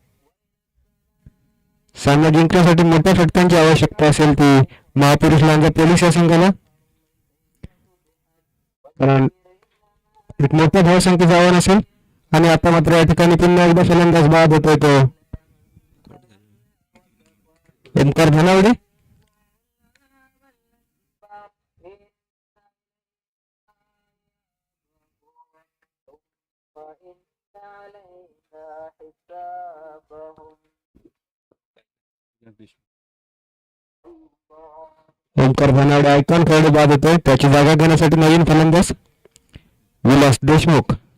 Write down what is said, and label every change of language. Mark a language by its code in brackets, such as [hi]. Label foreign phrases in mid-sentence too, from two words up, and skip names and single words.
[mr] सामना जिंकण्यासाठी मोठ्या फटक्यांची आवश्यकता असेल ती महापुरुष लांजा पोलीस या संघाला. कारण एक मोठ्या धावसंख्येचं आव्हान असेल. आणि आता मात्र या ठिकाणी पुन्हा एकदा फलंदाज बाद होतोय तो ओमकार धनावडे. [ar] وإن علينا حسابهم [mr] ओमकार धनावडे आयकॉन खेळाडू बाद होतोय. त्याची जागा घेण्यासाठी नवीन फलंदाज विलास देशमुख.